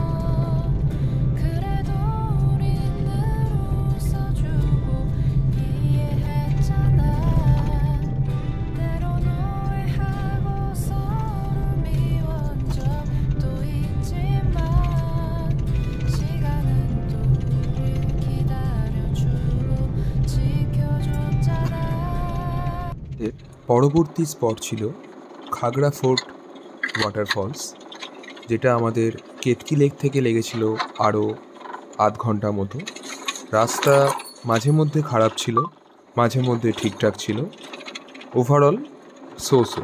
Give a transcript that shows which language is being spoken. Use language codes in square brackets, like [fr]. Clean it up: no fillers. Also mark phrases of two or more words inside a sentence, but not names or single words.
[ko] 그래도 우린 늘 웃어주고 이해했잖아 때론 오해하고 서로 미워한 적도 있지만 시간은 또 우릴 기다려주고 지켜줬잖아 [bn] এর পরবর্তী স্পট ছিল খাগড়া ফোর্ট ওয়াটারফলস, যেটা আমাদের কেতকি লেক থেকে লেগেছিল আরও আধ ঘন্টা মতো। রাস্তা মাঝে মধ্যে খারাপ ছিল, মাঝে মধ্যে ঠিকঠাক ছিল, [en] overall so.